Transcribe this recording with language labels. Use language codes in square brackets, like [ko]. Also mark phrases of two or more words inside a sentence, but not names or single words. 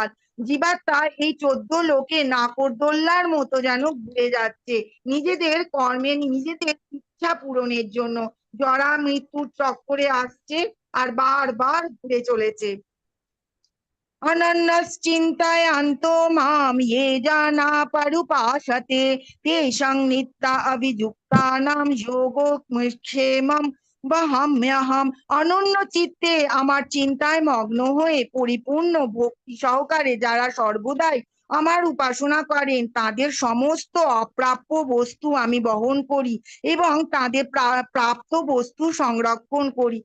[bn] জীবাত্মা এই 14 লোকে নাকরদোল্লার মতো যেন ঘুরে যাচ্ছে নিজেদের কর্মে, নিজেদের ইচ্ছা পূরণের জন্য। জরা মৃত্যুর চক্করে আসছে আর বারবার ঘুরে চলেছে। [sa] অনন্যশ্চিন্তয়ন্তো মাম ये जना परुपासते तेषां नित्या अभियुक्तानां योगक्षेमं বহাম্যহম। [bn] অনন্য চিত্তে আমার চিন্তায় মগ্ন হয়ে পরিপূর্ণ ভক্তি সহকারে যারা সর্বদাই আমার উপাসনা করেন তাদের সমস্ত অপ্রাপ্য বস্তু আমি বহন করি এবং তাদের প্রাপ্ত বস্তু সংরক্ষণ করি।